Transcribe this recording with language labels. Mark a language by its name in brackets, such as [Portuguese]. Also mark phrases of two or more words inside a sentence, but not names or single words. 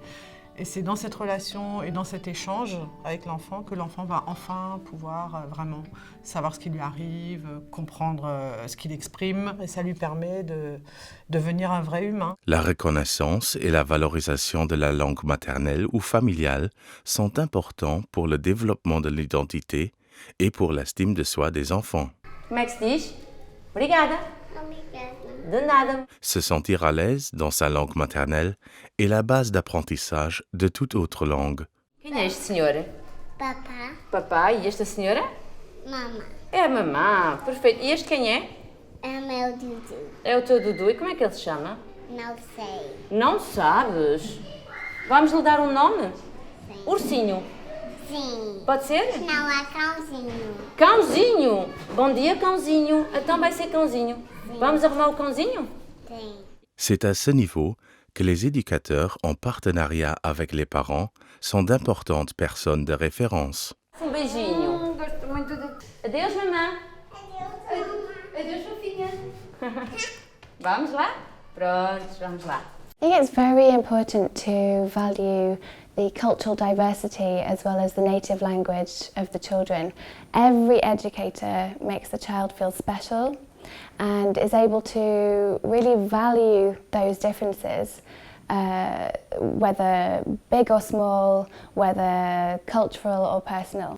[French] Et c'est dans cette relation et dans cet échange avec l'enfant que l'enfant va enfin pouvoir vraiment savoir ce qui lui arrive, comprendre ce qu'il exprime, et ça lui permet de devenir un vrai humain. La reconnaissance et la valorisation de la langue maternelle ou familiale sont importants pour le développement de l'identité et pour l'estime de soi des enfants. [Portuguese] Como é que se diz? Obrigada. De nada. [French] Se sentir à l'aise dans sa langue maternelle est la base d'apprentissage de toute autre langue. [Portuguese] Quem é este senhor? Papa, Papai. E esta senhora? Mama. É a mamã. Perfeito. E este quem é? É meu Dudu. É o teu Dudu. E como é que ele se chama? Não sei. Não sabes? Vamos lhe dar um nome? Sim. Ursinho. Sim. Pode ser? Não é cãozinho. Cãozinho. Bom dia, cãozinho. Então vai ser cãozinho. Vamos arrumar o cãozinho? Sim. [French] C'est à ce niveau que les éducateurs, en partenariat avec les parents, sont d'importantes personnes de référence. [Portuguese] Um beijinho. Gosto muito de... Adeus, mamã. Adeus, fofinha. Vamos lá? Prontos, vamos lá. [English] I think it's very important to value the cultural diversity as well as the native language of the children. Every educator makes the child feel special and is able to really value those differences, whether big or small, whether cultural or personal.